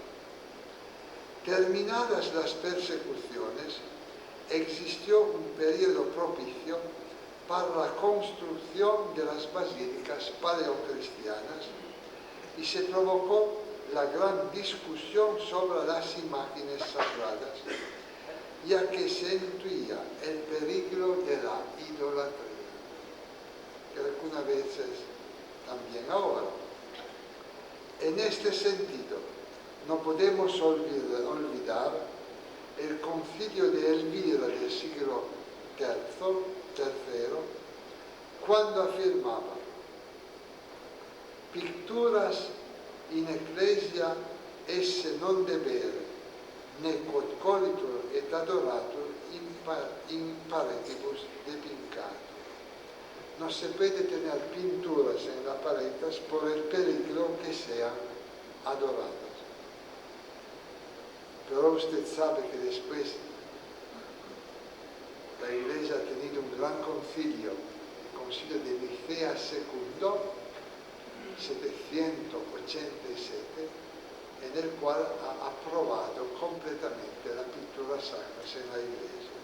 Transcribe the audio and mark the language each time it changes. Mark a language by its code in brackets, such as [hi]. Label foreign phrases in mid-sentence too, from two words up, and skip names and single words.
[es] Terminadas las persecuciones, existió un periodo propicio para la construcción de las basílicas paleocristianas y se provocó la gran discusión sobre las imágenes sagradas, ya que se intuía el peligro de la idolatría, que algunas veces también ahora. En este sentido, no podemos olvidar el concilio de Elvira del siglo III, cuando afirmaba: [la] "Picturas in ecclesia esse non debere, ne quod colitur et adoratur in paretibus depincatur". [es] No se puede tener pinturas en las paredes por el peligro que sean adoradas. Pero usted sabe que después la Iglesia ha tenido un gran concilio, el concilio de Nicea II, 787, en el cual ha aprobado completamente la pintura sacra en la Iglesia.